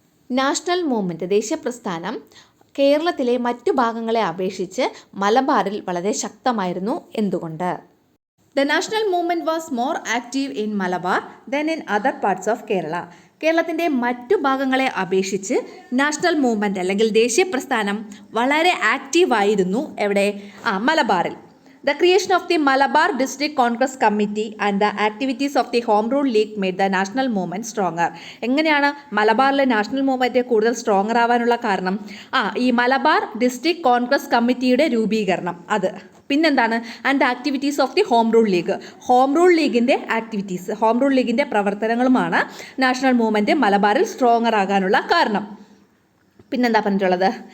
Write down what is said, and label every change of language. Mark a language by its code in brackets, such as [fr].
[ml] National movement ദേശീയ പ്രസ്ഥാനം കേരളത്തിലെ മറ്റു ഭാഗങ്ങളെ അപേക്ഷിച്ച് മലബാറിൽ വളരെ ശക്തമായിരുന്നു. എന്തുകൊണ്ട്? [en] The national movement was more active in Malabar then in other parts of Kerala. [ml] കേരളത്തിൻ്റെ മറ്റു ഭാഗങ്ങളെ അപേക്ഷിച്ച് നാഷണൽ മൂവ്മെൻറ്റ് അല്ലെങ്കിൽ ദേശീയ പ്രസ്ഥാനം വളരെ ആക്റ്റീവായിരുന്നു. എവിടെ? മലബാറിൽ. [en] The creation of the Malabar District Congress Committee and the activities of the Home Rule League made the national movement stronger. [ml] എങ്ങനെയാണ് മലബാറിലെ നാഷണൽ മൂവ്മെൻറ്റ് കൂടുതൽ സ്ട്രോങ്ങർ ആവാനുള്ള കാരണം? ഈ മലബാർ ഡിസ്ട്രിക്ട് കോൺഗ്രസ് കമ്മിറ്റിയുടെ രൂപീകരണം, അത്. പിന്നെന്താണ്? [en] And the activities of the home rule league. [ml] Home rule ലീഗിൻ്റെ ആക്ടിവിറ്റീസ്, ഹോം റൂൾ ലീഗിൻ്റെ പ്രവർത്തനങ്ങളുമാണ് നാഷണൽ മൂവ്മെൻറ്റ് മലബാറിൽ സ്ട്രോങ്ങർ ആകാനുള്ള കാരണം. പിന്നെന്താ പറഞ്ഞിട്ടുള്ളത്?